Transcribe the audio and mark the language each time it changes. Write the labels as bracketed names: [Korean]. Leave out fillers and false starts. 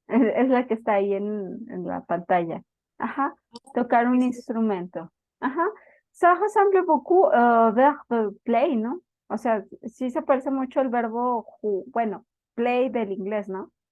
[Spanish] Es la que está ahí en la pantalla. Ajá. Tocar un instrumento. Ajá. [French] Ça ressemble beaucoup au verbe play, [Spanish] ¿no? O sea, sí se parece mucho al verbo, bueno, play del inglés, ¿no?